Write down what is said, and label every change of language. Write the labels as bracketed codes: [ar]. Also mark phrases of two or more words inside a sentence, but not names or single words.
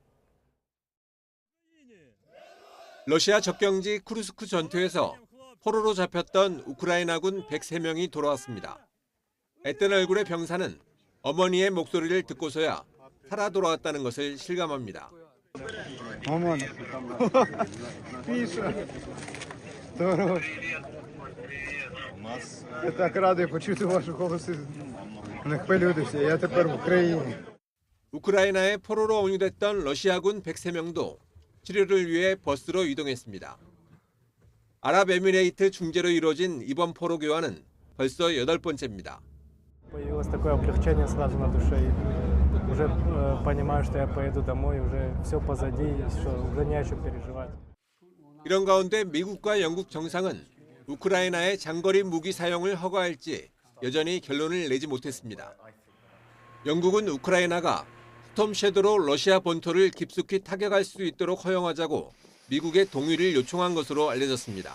[ko] 러시아 접경지 쿠르스크 전투에서 포로로 잡혔던 우크라이나군 103명이 돌아왔습니다. 앳된 얼굴의 병사는 어머니의 목소리를 듣고서야 살아 돌아왔다는 것을 실감합니다. 어머나. [uk] Здорово. Я так радий почути ваші голоси. Не хвилюйтеся, я тепер в Україні. [ko] 우크라이나에 포로로 온유됐던 러시아군 103명도 치료를 위해 버스로 이동했습니다. 아랍에미레이트 중재로 이루어진 이번 포로 교환은 벌써 8번째입니다. [ru] Появилось такое облегчение сразу на душе. Уже понимаю, что я поеду домой, уже все позади, что уже не о чем переживать. [ko] 이런 가운데 미국과 영국 정상은 우크라이나의 장거리 무기 사용을 허가할지 여전히 결론을 내지 못했습니다. 영국은 우크라이나가 스톰 섀도로 러시아 본토를 깊숙이 타격할 수 있도록 허용하자고 미국의 동의를 요청한 것으로 알려졌습니다.